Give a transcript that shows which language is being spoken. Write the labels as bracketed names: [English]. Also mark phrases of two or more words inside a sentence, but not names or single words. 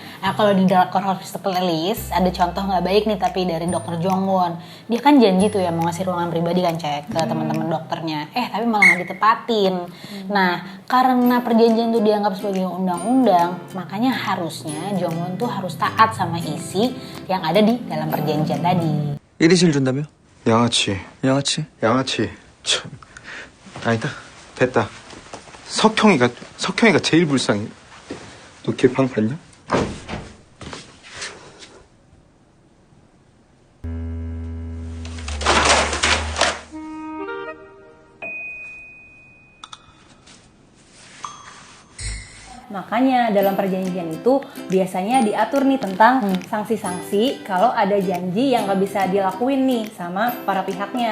[Indonesian] Nah kalau di Drakor Hospital Playlist ada contoh nggak baik nih tapi dari dokter Jongwon. Dia kan janji tuh ya mau ngasih ruangan pribadi kan Cek ke teman-teman dokternya. Tapi malah nggak ditepatin. Nah karena perjanjian tuh dianggap sebagai undang-undang, makanya harusnya Jongwon tuh harus taat sama isi yang ada di dalam perjanjian tadi. [Korean] 1인실 준다며? 양아치. 양아치? 양아치. 참. 아니다. 됐다. 석형이가 제일 불쌍해. 너 걔 방 봤냐? [Indonesian] Makanya dalam perjanjian itu biasanya diatur nih tentang sanksi-sanksi kalau ada janji yang nggak bisa dilakuin nih sama para pihaknya.